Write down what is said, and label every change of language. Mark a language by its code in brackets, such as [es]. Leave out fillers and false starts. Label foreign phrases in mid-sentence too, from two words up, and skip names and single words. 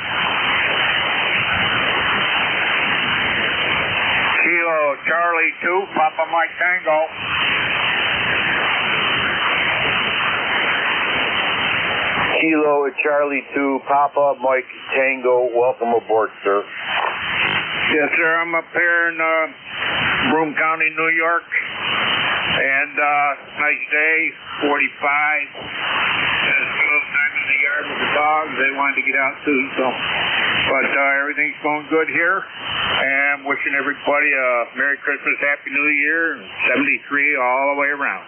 [en] Kilo Charlie 2, Papa Mike Tango. Kilo Charlie 2, Papa Mike Tango. Welcome aboard, sir. Yes, sir. I'm up here in Broome County, New York. And nice day, 45. With the dogs, they wanted to get out too, but everything's going good here, and wishing everybody a Merry Christmas, Happy New Year, 73 all the way around.